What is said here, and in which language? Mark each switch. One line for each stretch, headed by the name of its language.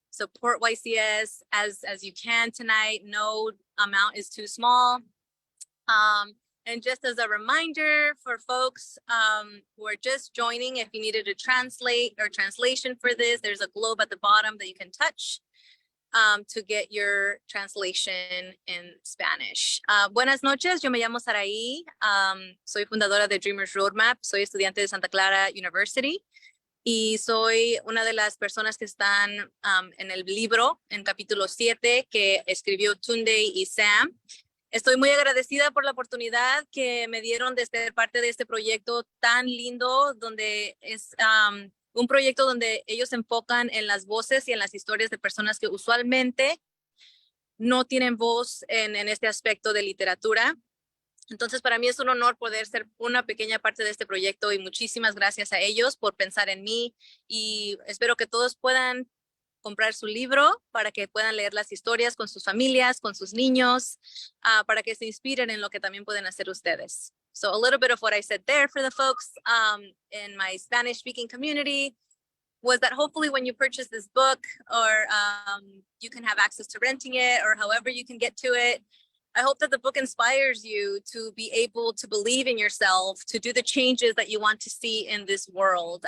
English: support YCS as you can tonight. No amount is too small. And just as a reminder for folks who are just joining, if you needed a translation for this, there's a globe at the bottom that you can touch to get your translation in Spanish.
Spanish: Buenas noches, yo me llamo Saraí, soy fundadora de Dreamers Roadmap, soy estudiante de Santa Clara University y soy una de las personas que están en el libro, en capítulo 7, que escribió Tunde y Sam. Estoy muy agradecida por la oportunidad que me dieron de ser parte de este proyecto tan lindo, donde es un proyecto donde ellos se enfocan en las voces y en las historias de personas que usualmente no tienen voz en este aspecto de literatura. Entonces, para mí es un honor poder ser una pequeña parte de este proyecto y muchísimas gracias a ellos por pensar en mí y espero que todos puedan comprar su libro para que puedan leer las historias con sus familias, con sus niños, para que se inspiren en lo que también pueden hacer ustedes.
English: So a little bit of what I said there for the folks in my Spanish speaking community was that hopefully when you purchase this book or you can have access to renting it or however you can get to it, I hope that the book inspires you to be able to believe in yourself, to do the changes that you want to see in this world.